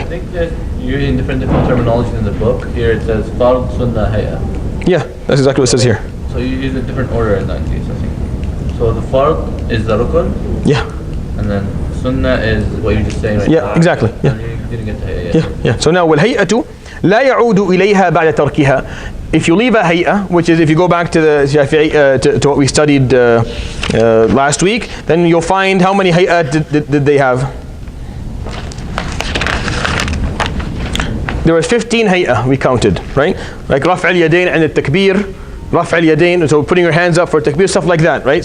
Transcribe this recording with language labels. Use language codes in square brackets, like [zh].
[en] I think that you're using different terminologies in the book. Here it says fard, sunnah, hay'ah. Yeah, that's exactly what it says here. So you use a different order in that case, I think. So the fard is the rukun. Yeah. And then sunnah is what you're just saying right now. Yeah, exactly. Yeah. And you didn't get to hay'ah. Yeah. [ar] So now والهيئة لا يعود إليها بعد تركها. [en] If you leave a hay'ah, which is if you go back to the Shafi'i, to what we studied last week, then you'll find how many hay'ah did they have. There was 15 hay'ah we counted, right? Like [ar] رفع اليدين عند التكبير, رفع اليدين, [en] so putting your hands up for takbir, stuff like that, right?